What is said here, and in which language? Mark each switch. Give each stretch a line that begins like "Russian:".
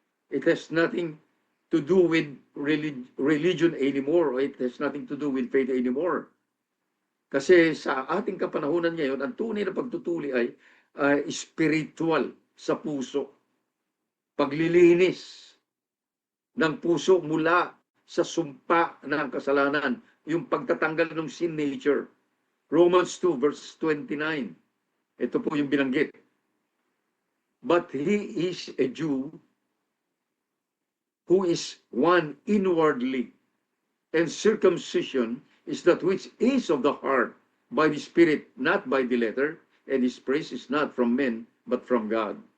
English: It has nothing to do with religion anymore, or it has nothing to do with faith anymore.
Filipino: Kasi sa ating kapanahunan ngayon, ang tunay na pagtutuli ay spiritual sa puso. Paglilinis ng puso mula sa sumpa ng kasalanan, yung pagtatanggal ng sin nature. Romans 2 verse 29. Ito po yung binanggit.
English: But he is a Jew who is one inwardly, and circumcision is that which is of the heart, by the Spirit, not by the letter, and His praise is not from men, but from God.